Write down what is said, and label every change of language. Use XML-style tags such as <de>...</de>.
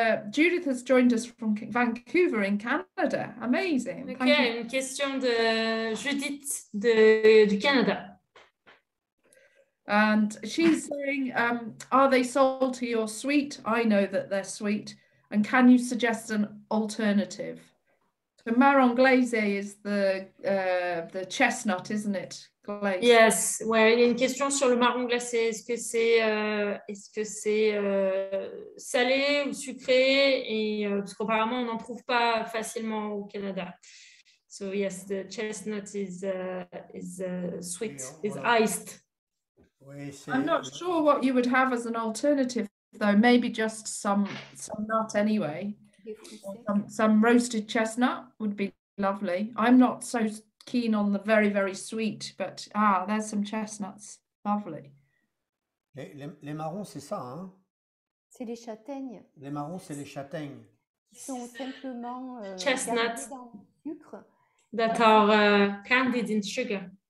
<en>Judith has joined us from Vancouver in Canada. Amazing.</en> <fr>Okay, une question de Judith du Canada.</fr> <en>And she's saying, are they salty or sweet? I know that they're sweet. And can you suggest an alternative? So marron glacé is the chestnut, isn't it? Glaze. Yes,</en> <fr>ouais, il y a une question sur le marron glacé. Est-ce que c'est salé ou sucré? Et parce qu'apparemment on n'en trouve pas facilement au Canada.</fr> <en>So yes, the chestnut is sweet, is iced.</en> <fr>Oui,</fr> <en>I'm not sure what you would have as an alternative, though. Maybe just some nut anyway. Some roasted chestnut would be lovely. I'm not so keen on the very, very sweet, but there's some chestnuts. Lovely.</en> <fr>Les marrons, c'est ça, hein? C'est les châtaignes. Les marrons, c'est les châtaignes. Qui sont simplement</fr> <en>chestnuts</en> <fr>dans le sucre.</fr> <en>That are candied in sugar.</en>